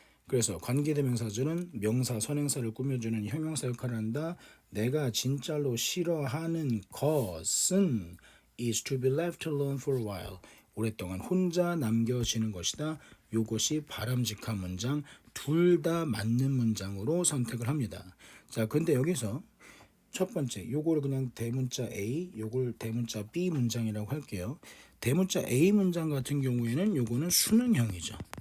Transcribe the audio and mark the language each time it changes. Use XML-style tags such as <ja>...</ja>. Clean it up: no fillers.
<ko>그래서 관계대명사절은 명사, 선행사를 꾸며주는 형용사 역할을 한다. 내가 진짜로 싫어하는 것은</ko> <en>is to be left alone for a while.</en> <ko>오랫동안 혼자 남겨지는 것이다. 이것이 바람직한 문장, 둘 다 맞는 문장으로 선택을 합니다. 자, 근데 여기서 첫 번째, 요거를 그냥 대문자 A, 요걸 대문자 B 문장이라고 할게요. 대문자 A 문장 같은 경우에는 요거는 수능형이죠.</ko>